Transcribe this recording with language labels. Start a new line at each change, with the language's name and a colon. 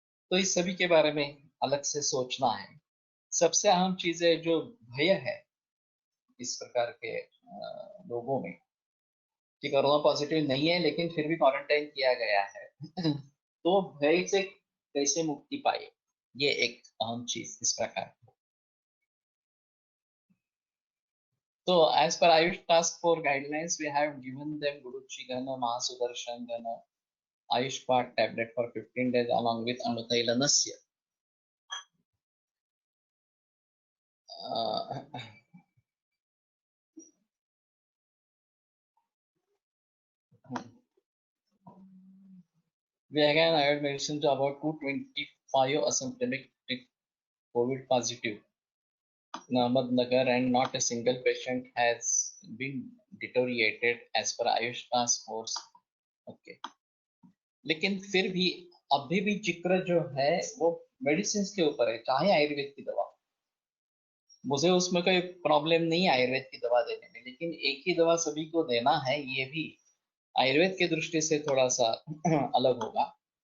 Hindi: तो इस सभी के बारे में अलग से सोचना है। सबसे अहम चीज है जो भय है इस प्रकार के लोगों में, कि कोरोना पॉजिटिव नहीं है लेकिन फिर भी क्वारंटाइन किया गया है। तो भय से कैसे मुक्ति पाए, ये एक अहम चीज इस प्रकार।
English: So, as per Ayush Task Force guidelines, we have given them Guruchi Gana, Mahasudarshan Gana, Ayush Path tablet for 15 days along with Anutailanasya. Uh, we again added medicine to about 225 asymptomatic COVID positive in Ahmednagar, and not a single patient has been deteriorated as per Ayush Task Force. Okay.
Hindi: लेकिन फिर भी अभी भी जिक्र जो है वो medicine के ऊपर है, चाहे आयुर्वेद की दवा। मुझे उसमें कोई प्रॉब्लम नहीं है आयुर्वेद की दवा देने में, लेकिन एक ही दवा सभी को देना है ये भी आयुर्वेद की दृष्टि से थोड़ा सा अलग होगा।